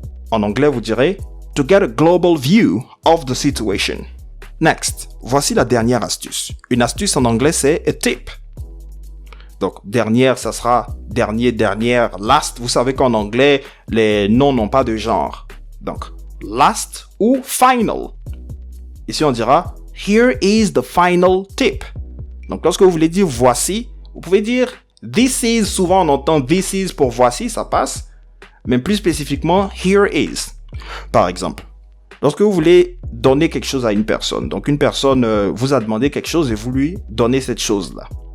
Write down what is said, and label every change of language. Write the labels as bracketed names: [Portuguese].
[French] En anglais, vous direz [English] to get a global view of the situation. Next, [French] voici la dernière astuce. Une astuce en anglais, c'est [English] a tip. [French] Donc, dernière, ça sera dernier, dernière, [English] last. [French] Vous savez qu'en anglais, les noms n'ont pas de genre. Donc, [English] last [French] ou final. Ici, on dira [English] here is the final tip. [French] Donc, lorsque vous voulez dire voici, vous pouvez dire [English] this is. [French] Souvent, on entend [English] this is [French] pour voici, ça passe. Mais plus spécifiquement, [English] here is. [French] Par exemple, lorsque vous voulez donner quelque chose à une personne, donc une personne vous a demandé quelque chose et vous lui donnez cette chose-là.